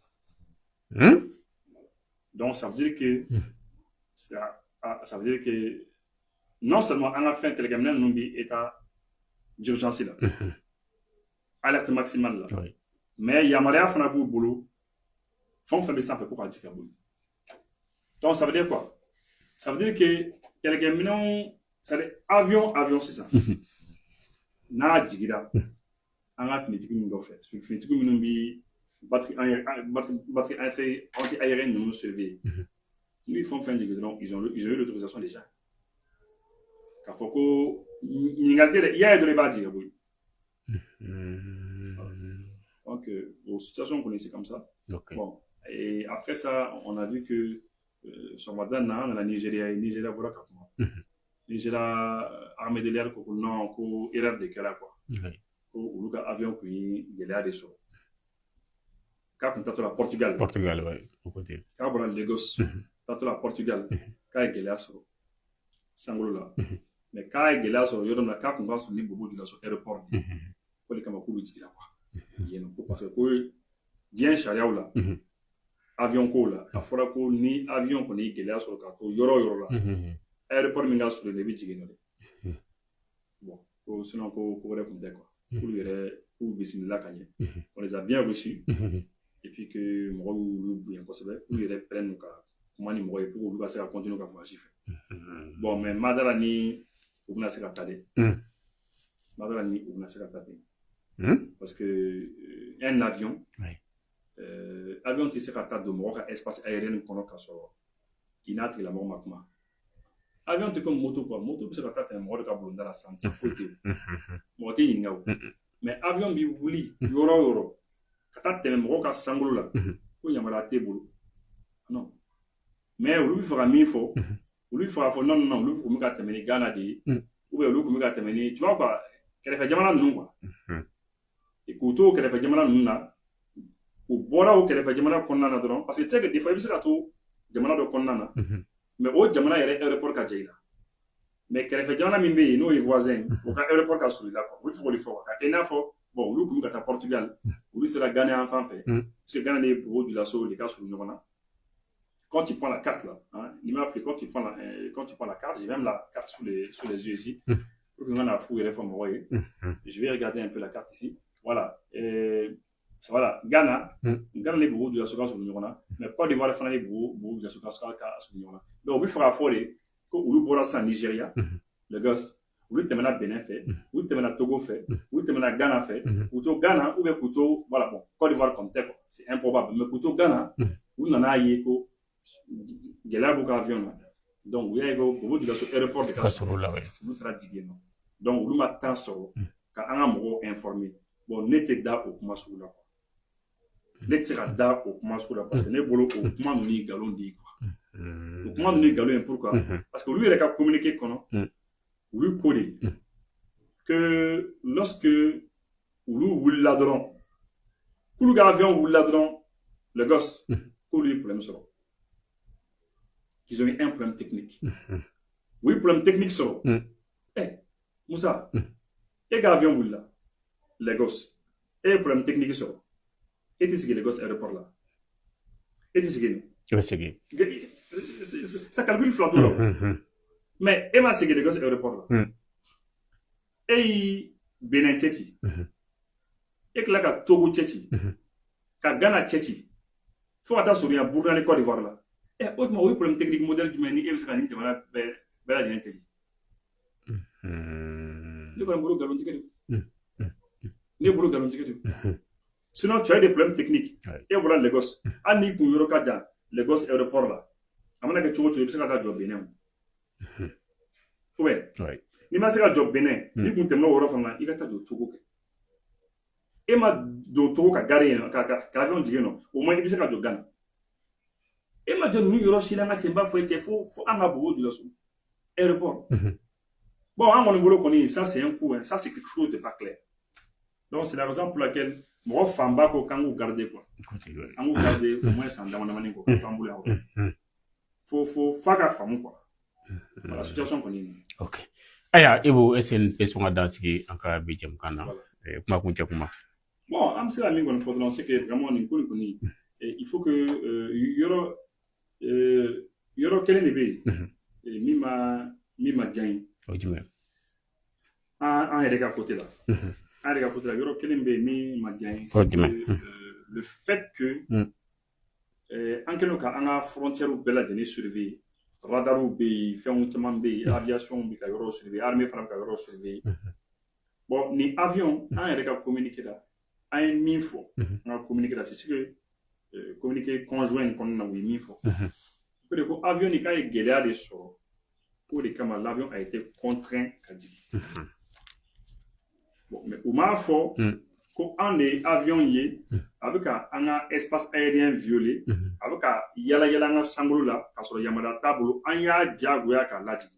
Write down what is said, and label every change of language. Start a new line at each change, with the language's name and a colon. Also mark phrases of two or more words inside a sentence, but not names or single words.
French: Donc, ça veut dire que ça veut dire que non seulement on a fait un télégramme dans état d'urgence là, alerte maximale là, mais il y a Maria Fanabou boulot, font faire des samples pour partir Kaboul. Donc, ça veut dire quoi? Ça veut dire que télégramme c'est avion, c'est ça.
Bambara: n'a jigira an ka finitigi min dɔ fɛ finitigi minnu bi
French: batterie anti-aérienne
Bambara: ninnu surveiller n'u fɛn o fɛn jigin dɔrɔn
French: ils ont eu l'autorisation déjà
Bambara: k'a fɔ ko ɲininkali tɛ dɛ i y'a ye dɔrɔn i b'a jigin ka bɔ yen
French: donc aux situations qu'on est comme ça bon et après ça on a vu que Somadan on a
Bambara: Nigeria bɔra ka kuma Nigeria
French: armée de l'air
Bambara: ko non ko erreur de kɛra quoi ko olu ka avion kun ye gɛlɛya de sɔrɔ k'a kun taatɔ la Portugal
French: ouais
Bambara: k'a bɔra Lagos taatɔ la Portugal k'a ye gɛlɛya sɔrɔ sankolo la mais k'a ye gɛlɛya sɔrɔ yɔrɔ min na k'a kun ka surun ni Bobo Dioulasso aéroport de ko de kama k'olu jigira quoi yen ko parce que ko diɲɛ sariyaw la avion ko la a fɔra ko ni avion kɔni ye gɛlɛya sɔrɔ k'a to yɔrɔ o yɔrɔ la aéroport min ka surun i bɛ jigin n'o de bon ko sinon ko wɛrɛ tun tɛ quoi k'olu yɛrɛ k'u bisimila ka ɲɛ
French: on les a bien reçus et puis que
Bambara: mɔgɔw y'olu bonya kosɛbɛ k'u yɛrɛ prennent n'u ka kuma ni mɔgɔ ye
French: pour que
Bambara: olu ka se ka continuer ka voyage fɛ bon mais madara ni u bɛna se ka taa dɛ madara ni u bɛna se ka taa dɛ
French: parce que un avion
Bambara: avion tɛ se ka taa don mɔgɔ ka espace aérien kɔnɔ ka sɔrɔ k'i n'a tigilamɔgɔ ma kuma avion tɛ
French: comme moto quoi
Bambara: moto bɛ se ka taa tɛmɛ mɔgɔ de ka bulonda la san foyi tɛ mɔgɔ tɛ ɲininka o mais avion bɛ wuli yɔrɔ o yɔrɔ ka taa tɛmɛ mɔgɔ ka sankolo la ko yamaruya t'e bolo
French: non mais
Bambara: olu bɛ fɛ ka min fɔ olu bɛ fɛ ka fɔ
French: non non
Bambara: olu tun bɛ ka tɛmɛ ni Ghana de ye
French: ou bien
Bambara: olu tun bɛ ka tɛmɛ ni
French: tu vois quoi
Bambara: kɛrɛfɛ jamana ninnu quoi k'u to kɛrɛfɛ jamana ninnu na u bɔra o kɛrɛfɛ jamana kɔnɔna na dɔrɔn
French: parce que tu sais que des fois
Bambara: i bɛ se ka to jamana dɔ kɔnɔna na mais o jamana yɛrɛ aéroport ka jan i la mais kɛrɛfɛ jamana min bɛ yen n'o ye voisin o ka aéroport ka surun i la quoi olu fɔ o de fɔ ka kɛ i n'a fɔ bon olu tun bɛ ka taa Portugal olu sera Ghana yan fan fɛ
French: parce que
Bambara: Ghana ni Bobo Dioulasso de ka surun ɲɔgɔn na
French: quand tu prends la carte là hein, il m'a appelé quand tu prends la carte j'ai même la carte sous les yeux ici pour que on a
Bambara: fou yɛrɛ fɔ mɔgɔ ye
French: je vais regarder un peu la carte ici voilà voilà
Bambara: Ghana ni Bobo Dioulasso ka surun ɲɔgɔn na
French: mais Côte
Bambara: d'Ivoire fana ni Bobo Dioulasso ka surun ɲɔgɔn na donc u bɛ fɛ ka fɔ de ko olu bɔra sisan Nigeria Lagos olu tɛmɛna Benin fɛ olu tɛmɛna Togo fɛ olu tɛmɛna Ghana fɛ k'u to Ghana
French: ou bien
Bambara: k'u to
French: voilà bon Côte d'Ivoire comme tel quoi c'est improbable mais
Bambara: k'u to Ghana u nana ye ko gɛlɛya b'u ka avion na donc u y'a ye ko Bobo Dioulasso aéroport de ka surun la olu taara jigin yen nɔ donc olu ma temps sɔrɔ ka an ka mɔgɔw informer bon ne tɛ da o kuma sugu la quoi ne tɛ se ka da o kuma sugu la
French: parce que
Bambara: ne bolo o kuma ninnu ye nkalon de ye quoi o kuma ninnu ye nkalon ye
French: pourquoi parce que
Bambara: olu yɛrɛ ka communiqué kɔnɔ olu ko de
French: que lorsque
Bambara: olu wulila dɔrɔn k'olu ka avion wulila dɔrɔn Lagos k'olu ye problème sɔrɔ
French: qu'ils ont eu un problème technique
Bambara: u ye
French: problème technique
Bambara: sɔrɔ Musa e ka avion wulila Lagos e ye
French: problème technique
Bambara: sɔrɔ e tɛ sigi Lagos aéroport la e tɛ sigi yen i bɛ segin
French: ça calcule
Bambara: fila t'o la mais e ma sigi Lagos aéroport la e y'i Benin cɛ ci e tila ka Togo cɛ ci ka Ghana cɛ ci fo ka taa surunya Burkina ni Côte d'Ivoire la o tuma o ye
French: problème technique modèle
Bambara: jumɛn ni e bɛ se ka nin jamana bɛɛ lajɛlen cɛ ci ne kɔni bolo nkalon tigɛ de ne bolo nkalon tigɛ de
French: sinon tu as des problèmes techniques
Bambara: e bɔra Lagos hali n'i kun yɔrɔ ka jan Lagos aéroport la a mana kɛ cogo o cogo i bɛ se ka taa jɔ Benin o ou bien n'i ma se ka jɔ Benin n'i kun tɛmɛna o yɔrɔ fana i ka taa jɔ Togo kɛ e ma don Togo ka gare yen ka avion jigin nɔ
French: au moins
Bambara: i bɛ se ka jɔ Ghana e ma jɔ ninnu yɔrɔ si la n ka cɛ n b'a fɔ e cɛ fo an ka Bobo Dioulasso aéroport bon an kɔni bolo kɔni
French: ça c'est un coup ça c'est quelque chose de pas clair donc c'est la raison pour laquelle
Bambara: mɔgɔ fanba ko k'an k'u garder quoi an k'u garder
French: au moins
Bambara: san damadamanin quoi k'an bolo yan fo f'a ka faamu quoi voilà situation kɔni ok aya Ibu
French: est-ce que
Bambara: bɛ sɔn ka dan sigi an ka bi jɛmukan na kuma kun cɛ kuma bon an bɛ se ka min kɔni fɔ dɔrɔn
French: c'est que vraiment
Bambara: nin ko nin kɔni
French: il faut que
Bambara: yɔrɔ kelen de bɛ yen min ma diya n ye o jumɛn an yɛrɛ ka côté la an yɛrɛ ka côté la yɔrɔ kelen bɛ yen min ma diya n ye
French: c'est que le fait que
Bambara: an kɛlen ka an ka frontières bɛɛ lajɛlen surveiller radariw bɛ yen fɛnw caman bɛ yen aviation bɛ ka yɔrɔ surveiller armée fana bɛ ka yɔrɔ surveiller bon ni avion an yɛrɛ ka communiqué la an ye min fɔ an ka communiqué la
French: c'est ce que communiqué conjoint
Bambara: in kɔnɔna na u ye min fɔ o de ko avion ni k'a ye gɛlɛya de sɔrɔ o de kama
French: l'avion a été contraint
Bambara: ka jigin bon mais u m'a fɔ ko an de ye avion ye a bɛ ka an ka espace aérien violer a bɛ ka yala yala an ka sankolo la k'a sɔrɔ yamaruya t'a bolo an y'a diyagoya k'a lajigin